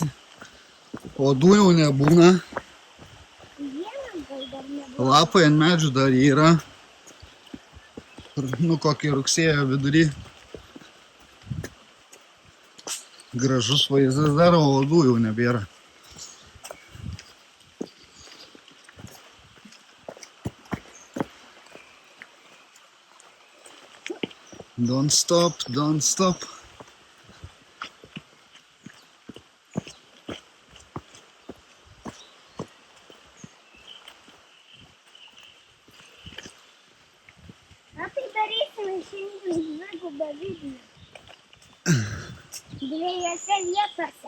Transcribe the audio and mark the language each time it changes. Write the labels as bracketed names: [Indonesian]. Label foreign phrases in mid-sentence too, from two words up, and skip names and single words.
[Lithuanian] Uodų jau nebūna. Vienam gal dar nebuvo. Lapai ant medžių dar yra. Nu, kokį rugsėjo vidury. Gražus vaizdas dar, o uodų jau nebėra. [English] Don't stop, don't stop. [Lithuanian] Na tai darysime šiandien dvigubą video. Dviejose vietose.